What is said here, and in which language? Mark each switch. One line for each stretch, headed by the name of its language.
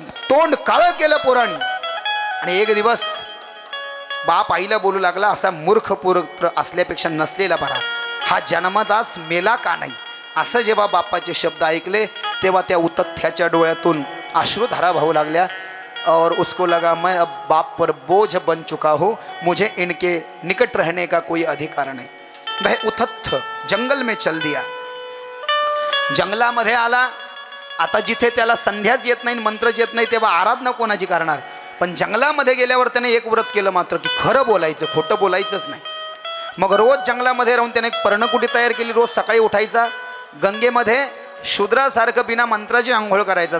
Marathi: तोंड काळं केलं पोरांनी. आणि एक दिवस बाप आईला बोलू लागला, असा मूर्ख पुत्र असल्यापेक्षा नसलेला बरा. हा जन्मताच मेला का नाही. असं जेव्हा बापाचे शब्द ऐकले तेव्हा त्या उतथ्याच्या डोळ्यातून अश्रुधारा वाहू लागल्या.
Hindi: और उसको लगा मैं अब बाप पर बोझ बन चुका हूँ, मुझे इनके निकट रहने का कोई अधिकार नहीं. वह उतथ्य जंगल में चल दिया.
Marathi: जंगलामध्ये आला. आता जिथे त्याला संध्याच येत नाही, मंत्रच येत नाही, तेव्हा आराधना कोणाची करणार. पण जंगलामध्ये गेल्यावर त्याने एक व्रत केलं मात्र, की खरं बोलायचं, खोटं बोलायचंच नाही. मग रोज जंगलामध्ये राहून त्याने एक पर्णकुटी तयार केली. रोज सकाळी उठायचा, गंगेमध्ये शूद्रासारखं बिना मंत्राची आंघोळ करायचा.